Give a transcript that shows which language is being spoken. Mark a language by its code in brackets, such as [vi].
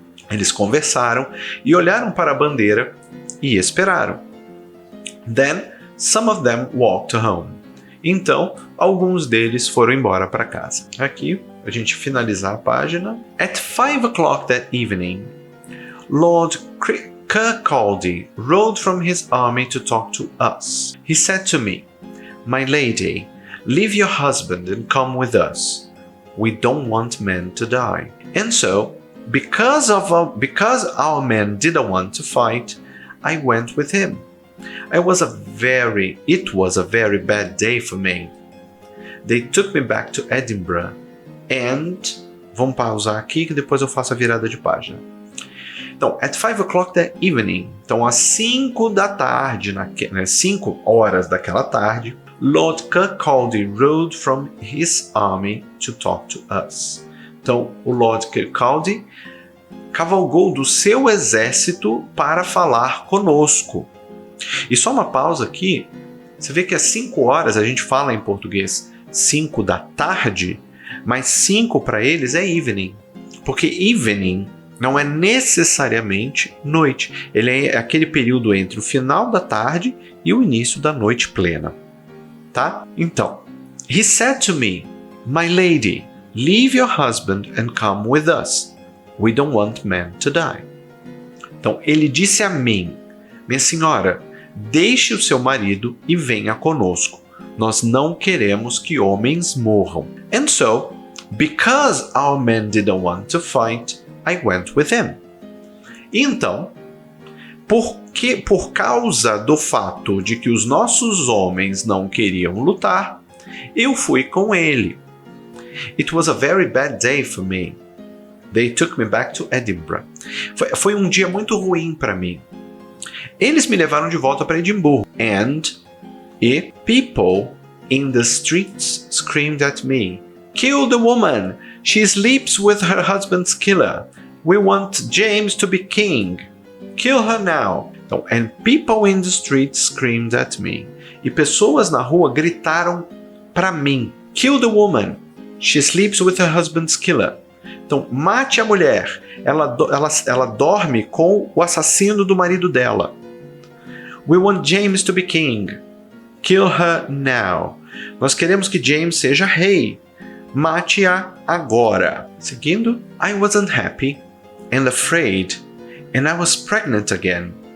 [pt] Eles conversaram e olharam para a bandeira e esperaram. [en] Then some of them walked home. [pt] Então, alguns deles foram embora para casa. Aqui, a gente finalizar a página. [en] At 5 o'clock that evening, Lord Kirkcaldy rode from his army to talk to us. He said to me, "My lady, leave your husband and come with us. We don't want men to die." And so, because our men didn't want to fight, I went with him. It was a very bad day for me. They took me back to Edinburgh and... [pt] Vamos pausar aqui que depois eu faço a virada de página. Então, [en] at 5 o'clock that evening, [pt] então às 5 da tarde, 5 horas daquela tarde, [en] Lord Kirkcaldy rode from his army to talk to us. [pt] Então, o Lord Kirkcaldy cavalgou do seu exército para falar conosco. E só uma pausa aqui, você vê que às 5 horas a gente fala em português 5 da tarde, mas 5 para eles é evening, porque evening não é necessariamente noite, ele é aquele período entre o final da tarde e o início da noite plena. Tá? Então, [en] he said to me, "My lady, leave your husband and come with us. We don't want men to die." [pt] Então, ele disse a mim, "Minha senhora, deixe o seu marido e venha conosco. Nós não queremos que homens morram." [en] And so, because our men didn't want to fight, I went with him. [pt] Então, por causa do fato de que os nossos homens não queriam lutar, eu fui com ele. [en] It was a very bad day for me. They took me back to Edinburgh. [pt] Foi um dia muito ruim para mim. Eles me levaram de volta para Edimburgo. [en] E people in the streets screamed at me, "Kill the woman! She sleeps with her husband's killer. We want James to be king. Kill her now." [pt] Então, [en] and people in the streets screamed at me. [pt] E pessoas na rua gritaram para mim, [en] "Kill the woman! She sleeps with her husband's killer." [pt] Então, mate a mulher. Ela dorme com o assassino do marido dela. [en] "We want James to be king. Kill her now." [pt] Nós queremos que James seja rei. Mate-a agora. Seguindo. [en] I wasn't happy and afraid, and I was pregnant again.